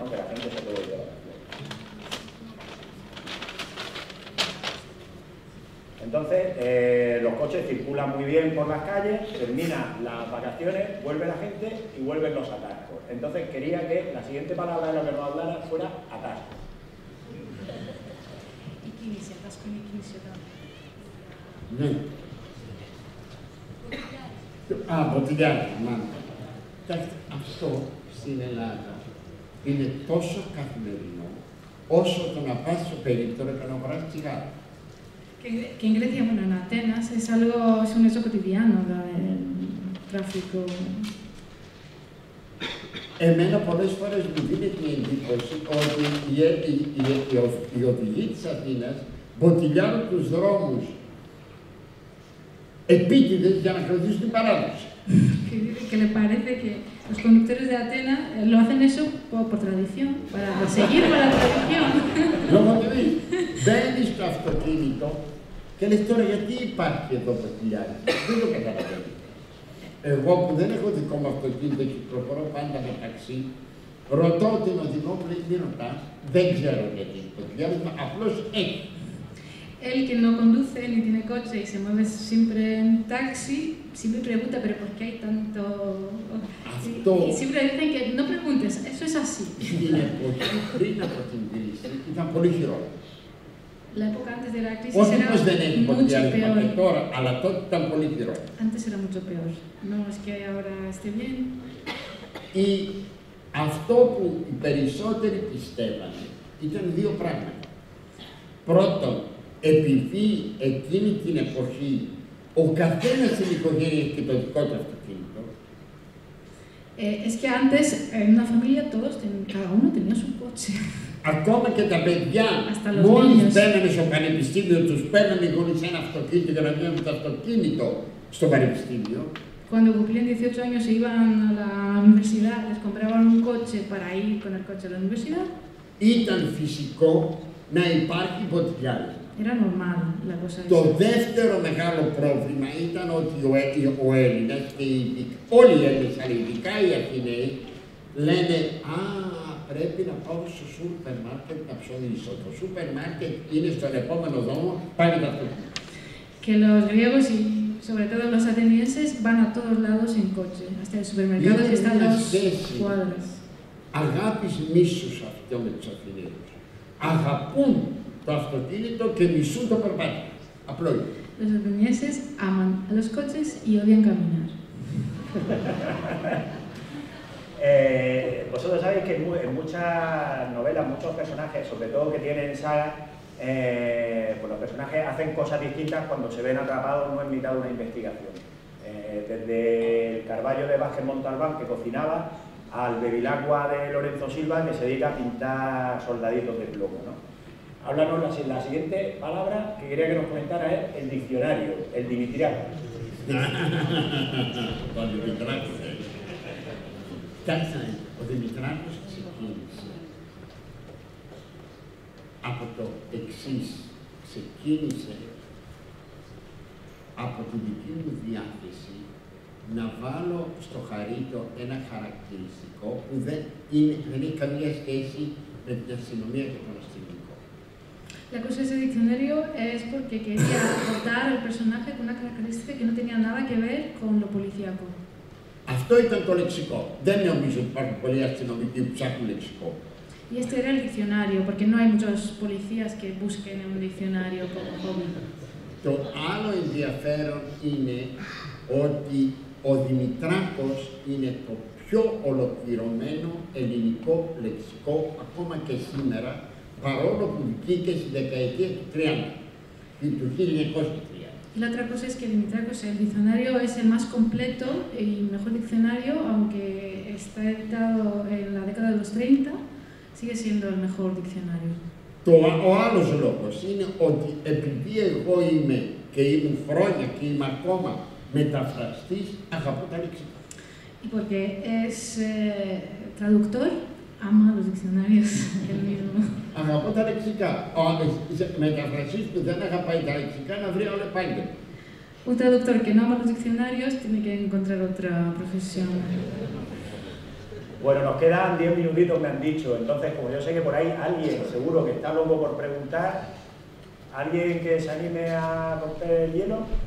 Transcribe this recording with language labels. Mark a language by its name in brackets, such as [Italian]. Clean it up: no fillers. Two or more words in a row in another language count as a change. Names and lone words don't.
[Spanish] Que la gente se puede ir de vacaciones. Entonces, los coches circulan muy bien por las calles, terminan las vacaciones, vuelve la gente y vuelven los atascos. Entonces, quería que la siguiente palabra de lo que nos hablara fuera atasco. [Greek] Y kínηση, atasco είναι κίνηση όταν... Ναι. Μποτιλιάρι, μάλλον. Αυτό στην Ελλάδα είναι τόσο καθημερινό, όσο το να πας στο περίπτερο και να αγοράσεις τσιγάρο. [Spanish] Que en Grecia, bueno, en Atenas, es un hecho cotidiano el tráfico. [Greek] Εμένα πολλές φορές μου δίνει την εντύπωση ότι οι οδηγοί της Αθήνας μποτιλιάρουν τους δρόμους επίτηδες για να κρατήσουν την παράδοση. [Spanish] Que le parece que los conductores de Atenas lo hacen eso por tradición, para seguir con la tradición. [Greek] Λόγω ότι μπαίνεις στο αυτοκίνητο και λες τώρα γιατί υπάρχει εδώ μποτιλιάρι. Δεν το καταλαβαίνω. Εγώ που δεν έχω δικό μου αυτοκίνητο και προχωρώ πάντα με ταξί, ρωτώ την οδηγό που λέει τι ρωτάς, δεν ξέρω γιατί το μποτιλιάρισμα απλώς έχει. [Spanish] Él que no conduce ni tiene coche y se mueve siempre en taxi, siempre pregunta, pero ¿por qué hay tanto...? Y siempre dicen que no preguntes, eso es así. [Greek] Στην εποχή πριν από την κρίση ήταν πολύ χειρότερο. [Spanish] La época antes de la crisis [Greek] Όχι [Spanish] era [Greek] πως δεν έχει [Spanish] mucho [Greek] μποτιλιάρισμα και [Spanish] peor. [Greek] τώρα, αλλά τότε ήταν πολύ χειρότερο. [Spanish] Antes era mucho peor. No es que ahora esté bien. [Greek] Αυτό που οι περισσότεροι πιστεύανε ήταν δύο πράγματα. Πρώτον, επειδή εκείνη την εποχή ο καθένας στην οικογένεια είχε το δικό του αυτοκίνητο. [Spanish] Es que antes en una familia cada uno tenía su coche. [Greek] Ακόμα και τα παιδιά, μόλις μπαίνανε στο πανεπιστήμιο, τους παίρνανε οι γονείς ένα αυτοκίνητο για να βγαίνουν με το αυτοκίνητο στο πανεπιστήμιο. [Spanish] Cuando cumplían 18 años se iban a la universidad, les compraban un coche para ir con el coche a la universidad. [Greek] Ήταν φυσικό να υπάρχει μποτιλιάρισμα. [Spanish] Era normal la cosa esa. [Greek] Το δεύτερο μεγάλο πρόβλημα ήταν ότι ο Έλληνας και όλοι οι Έλληνες, αλλά ειδικά οι Αθηναίοι, λένε «Α, πρέπει να πάω στο σούπερ μάρκετ να ψωνίσω. Το σούπερ μάρκετ είναι στον επόμενο δρόμο, πάει να το πει». [Spanish] Que los griegos y sobre todo los atenienses van a todos lados en coche, hasta el supermercado que están a 2 cuadras. [Greek] Αγάπης μίσους αυτό με τους Αθηναίους. Αγαπούν το αυτοκίνητο και μισούν το περπάτημα. Απλό είναι. [Spanish] Los atenienses aman a los coches y odian caminar. Vosotros sabéis que en muchas novelas, muchos personajes, sobre todo que tienen saga, pues los personajes hacen cosas distintas cuando se ven atrapados no en mitad de una investigación. Desde el Carballo de Vázquez Montalbán, que cocinaba, al Bevilacqua de Lorenzo Silva, que se dedica a pintar soldaditos de plomo, ¿no? Háblanos la siguiente palabra que quería que nos comentara es el diccionario, el Dimitriaco. [Greek] Ο Δημητράκος. Κάτσε, ο Δημητράκος ξεκίνησε από το εξής. Ξεκίνησε από τη δική μου διάθεση να βάλω στο Χαρίτο ένα χαρακτηριστικό που δεν έχει καμία σχέση με την αστυνομία και τον αστυνομικό. [Spanish] La cosa de ese diccionario es porque quería aportar al personaje con una característica que no tenía nada que ver con lo policíaco. [Greek] Αυτό ήταν το λεξικό. Δεν νομίζω ότι υπάρχουν πολλοί αστυνομικοί που ψάχνουν λεξικό. [Spanish] Y este era el diccionario, porque no hay muchos policías que busquen un diccionario como hobby. [Greek] Το άλλο ενδιαφέρον είναι ότι ο Δημητράκος είναι το πιο ολοκληρωμένο ελληνικό λεξικό ακόμα και σήμερα, παρόλο που βγήκε στη δεκαετία του 30, του 1930. [Spanish] Y la otra cosa es que Dimitriakos, el diccionario es el más completo y mejor diccionario, aunque está editado en la década de los 30, sigue siendo el mejor diccionario. [Greek] Ο άλλος λόγος είναι ότι επειδή εγώ είμαι και ήμουν χρόνια και είμαι ακόμα μεταφραστής, αγαπώ τα λεξικά. [Spanish] Y porque es traductor, ama los diccionarios él mismo. [Greek] Αγαπώ τα λεξικά. Ο μεταφραστής που δεν αγαπάει τα λεξικά να βρει άλλο επάγγελμα. [Spanish] Un traductor que no ama los diccionarios tiene que encontrar otra profesión. Bueno, nos quedan 10 minutitos, me han dicho. Entonces, como yo sé que por ahí alguien seguro que está loco por preguntar, ¿alguien que se anime a romper el hielo?